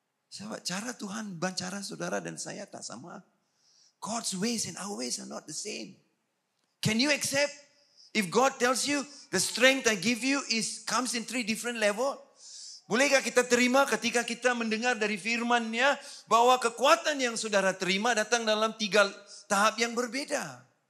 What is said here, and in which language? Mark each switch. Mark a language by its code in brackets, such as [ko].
[ms] Sebab cara Tuhan dan cara saudara dan saya tak sama. [en] God's ways and our ways are not the same. Can you accept? If God tells you the strength I give you comes in 3 different level. [ms] Bolehkah kita terima ketika kita mendengar dari firman-Nya bahwa kekuatan yang saudara terima datang dalam 3 tahap yang berbeda.